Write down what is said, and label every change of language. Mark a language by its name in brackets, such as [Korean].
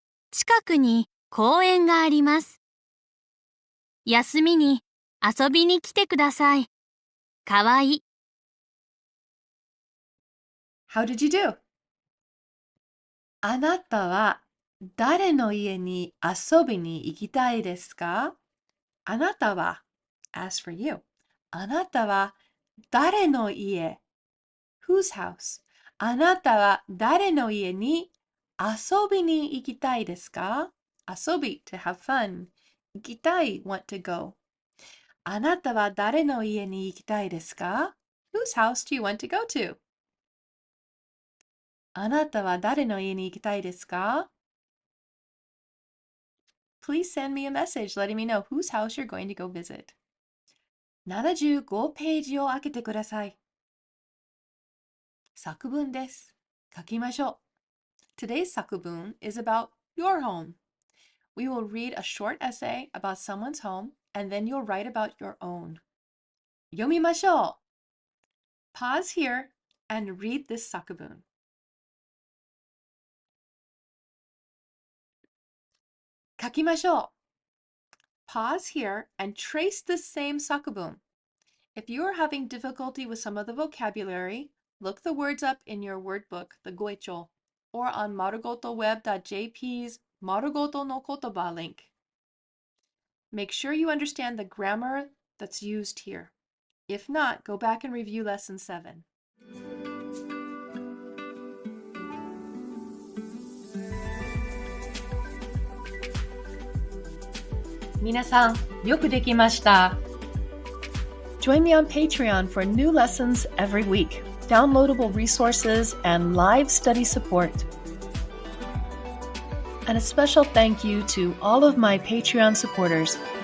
[Japanese] 近くに公園があります。休みに遊びに来てください。かわいい。 [English] How did you do? [Japanese] あなたは誰の家に遊びに行きたいですか？あなたは [English] as for you. [Japanese] あなたは誰の家 [English] whose house? [Japanese] あなたは誰の家に遊びに行きたいですか？遊び [English] to have fun. [Japanese] 行きたい [English] want to go. [Japanese] あなたは誰の家に行きたいですか？ [English] Whose house do you want to go to? [Japanese] あなたは誰の家に行きたいですか？ [English] Please send me a message letting me know whose house you're going to go visit. [Japanese] 75ページを開けてください。作文です。書きましょう。 [English] Today's 作文 is about your home. We will read a short essay about someone's home and then you'll write about your own. [Japanese] 読みましょう。 [English] Pause here and read this 作文。 [Japanese] 書きましょう。 [English] Pause here and trace the same 作文。 If you are having difficulty with some of the vocabulary, look the words up in your word book, the Goicho, or on marugotoweb.jp's Marugoto no Kotoba link. Make sure you understand the grammar that's used here. If not, go back and review lesson 7. [Japanese] 皆さん、よくできました。 [English] Join me on Patreon for new lessons every week, downloadable resources, and live study support. And a special thank you to all of my Patreon supporters.